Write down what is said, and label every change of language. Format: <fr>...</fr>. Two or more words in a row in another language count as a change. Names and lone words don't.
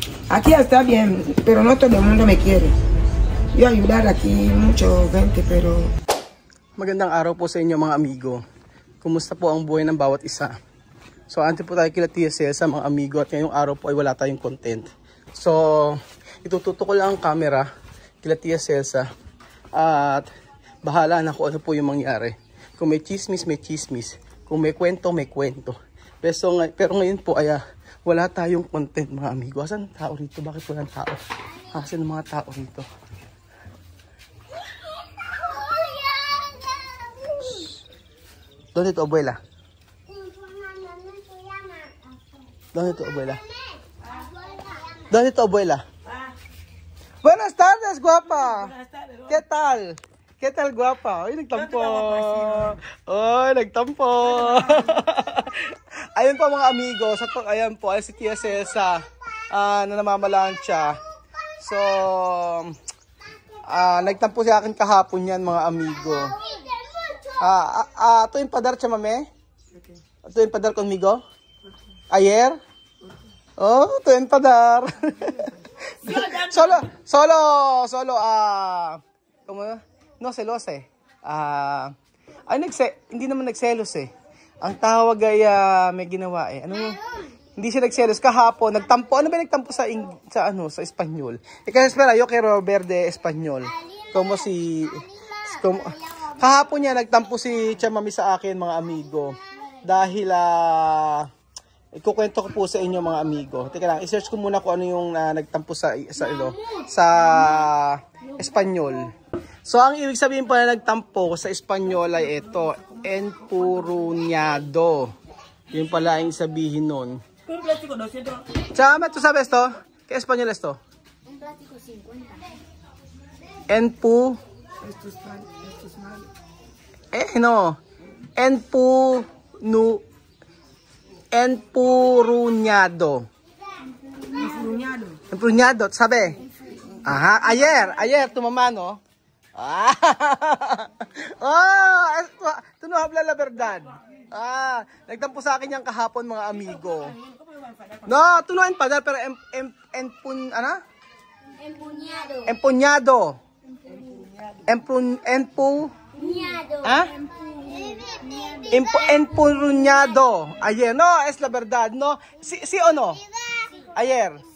<es>Aquí está bien, pero no todo el mundo me quiere. Yo ayudar aquí mucho gente, pero...</es> <tl>Magandang araw po sa inyo mga amigo. Kumusta po ang buhay ng bawat isa? So, ante po tayo kila Tia Celsa mga amigo at ngayong araw po ay wala tayong content. So, itututo ko lang ang camera kila Tia Celsa at bahala na kung ano po yung mangyari. Kung may chismis, may chismis. Kung may kwento, may kwento. Pero ngayon po ay wala tayong content mga amigo. Asan ang tao rito? Bakit walang tao? Asan ang mga tao rito?</tl> <es>¿Dónde tu abuela? ¿Dónde tu abuela? ¿Dónde tu abuela? Buenas tardes, guapa. ¿Qué tal? ¿Qué tal, guapa?</es> <tl>Ay, nagtampo. Ay, nagtampo. Ayun po mga amigos. Ayan po, ay si Tia Celsa na namamalansya. So, nagtampo sa akin kahapon yan mga amigo.</tl> <es>¿Tú empadar, chamame? ¿Tú empadar conmigo? ¿Ayer? Oh, tú empadar. solo, ¿cómo? No celos eh.</es> <tl>Hindi naman nagselos eh. Ang tawag ay may ginawa eh. Ano? Hindi siya nagselos kahapon, nagtampo. Ano ba nagtampo sa Espanyol?</tl> <es>Kasi espera, yo quiero ver de Espanyol.</es> <tl>Kahapon niya nagtampo si Chamami sa akin mga amigo. Dahil ikukwento ko po sa inyo mga amigo. Teka lang, i-search ko muna kung ano yung nagtampo sa Espanyol. So ang ibig sabihin po na nagtampo sa Espanyol ay ito, empurruñado. Yun pala ang sabihin nun.</tl> <es>Chama, ¿tú sabes esto? ¿Qué español es esto? Un plástico 50. Empurruñado. Empurruñado, ¿sabe? Ajá, ayer tu mamá, ¿no? Tú no hablas la verdad.</es> <tl>Nagtampo sa akin yung kahapon mga amigo.</tl> <es>No, tú no empadar, pero empuñado. Empurruñado. Ayer, no, es la verdad, no. Sí o no? Ayer.</es>